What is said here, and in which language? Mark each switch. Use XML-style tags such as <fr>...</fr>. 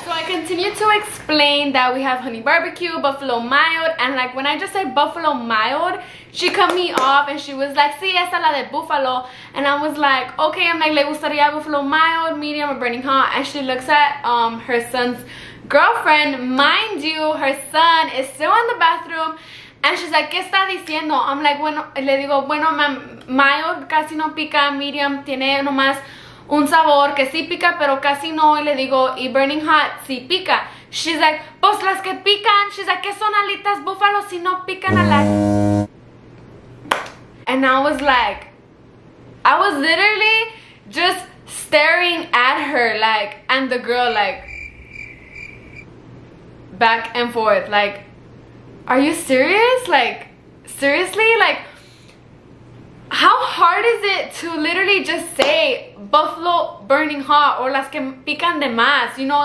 <en>So I continued to explain that we have honey barbecue, buffalo mild, and like when I just said buffalo mild, she cut me off and she was like, sí, esa la de buffalo. And I was like, okay, I'm like, le gustaría buffalo mild, medium, or burning hot? And she looks at her son's girlfriend. Mind you, her son is still in the bathroom. And she's like, ¿qué está diciendo?</en> <es>I'm like, bueno, le digo, bueno, mild casi no pica, medium tiene nomás un sabor que sí pica, pero casi no. Y le digo, y burning hot sí pica. She's like, pues las que pican. She's like, ¿qué son alitas búfalo si no pican a las?</es> <en>And I was like, I was literally just staring at her, like, and the girl, like, back and forth, like, are you serious? Like, seriously, like, how hard is it to literally just say buffalo burning hot or las que pican de más, you know?</en>